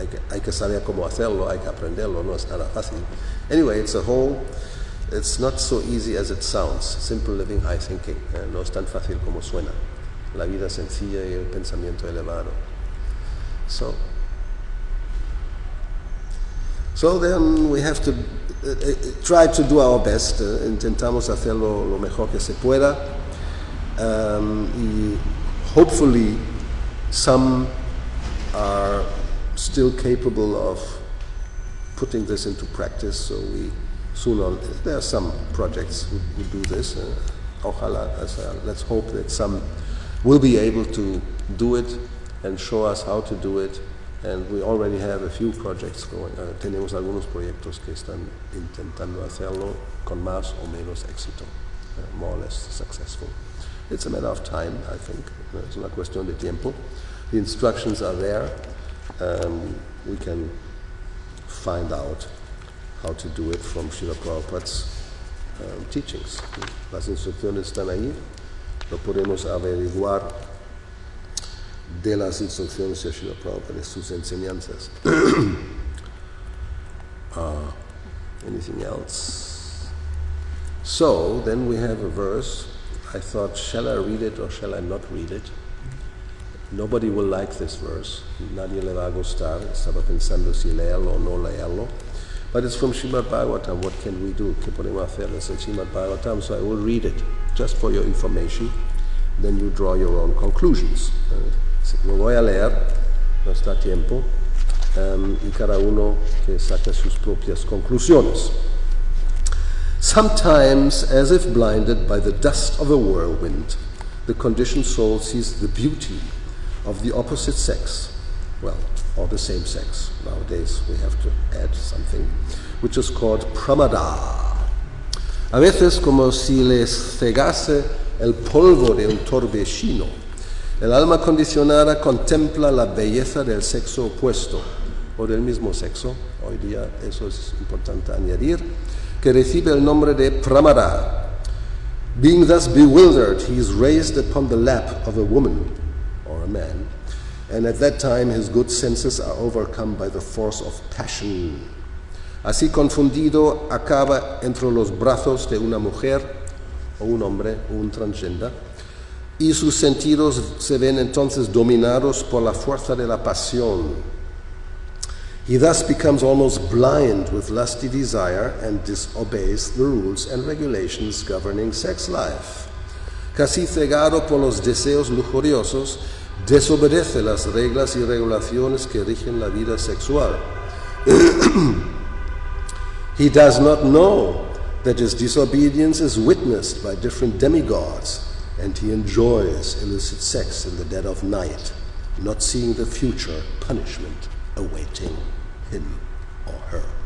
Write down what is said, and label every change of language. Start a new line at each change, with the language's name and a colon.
Spanish: Hay que saber cómo hacerlo, hay que aprenderlo, no es nada fácil.
English: Anyway, it's not so easy as it sounds. Simple living, high thinking.
Spanish: No es tan fácil como suena. La vida sencilla y el pensamiento elevado.
English: So then we have to try to do our best.
Spanish: Intentamos hacerlo lo mejor que se pueda.
English: Y hopefully some are still capable of putting this into practice. So there are some projects who do this. Ojalá, let's hope that some will be able to do it and show us how to do it. And we already have a few projects going.
Spanish: Tenemos algunos proyectos que están intentando hacerlo con más o menos éxito,
English: more or less successful. It's a matter of time, I think.
Spanish: Es una cuestión de tiempo.
English: The instructions are there. We can find out how to do it from Srila Prabhupada's teachings.
Spanish: Las instrucciones están ahí. Lo podemos averiguar de las instrucciones de Srila Prabhupada, de sus enseñanzas.
English: Anything else? So, then we have a verse. I thought, shall I read it or shall I not read it? Nobody will like this verse.
Spanish: Nadie le va a gustar. Estaba pensando si leerlo o no leerlo.
English: But it's from Srimad Bhagavatam. What can we do?
Spanish: ¿Qué podemos hacer?
English: It's in Srimad Bhagavatam, so I will read it, just for your information. Then you draw your own conclusions.
Spanish: Lo voy a leer, no está tiempo, y cada uno que saque sus propias conclusiones.
English: Sometimes, as if blinded by the dust of a whirlwind, the conditioned soul sees the beauty of the opposite sex, or the same sex. Nowadays we have to add something, which is called pramada.
Spanish: A veces como si les cegase el polvo de un torbellino. El alma condicionada contempla la belleza del sexo opuesto o del mismo sexo. Hoy día eso es importante añadir, que recibe el nombre de pramada.
English: Being thus bewildered, he is raised upon the lap of a woman or a man, and at that time his good senses are overcome by the force of passion.
Spanish: Así confundido, acaba entre los brazos de una mujer o un hombre o un transgender, y sus sentidos se ven entonces dominados por la fuerza de la pasión.
English: He thus becomes almost blind with lusty desire and disobeys the rules and regulations governing sex life.
Spanish: Casi cegado por los deseos lujuriosos, desobedece las reglas y regulaciones que rigen la vida sexual.
English: He does not know that his disobedience is witnessed by different demigods, and he enjoys illicit sex in the dead of night, not seeing the future punishment awaiting him or her.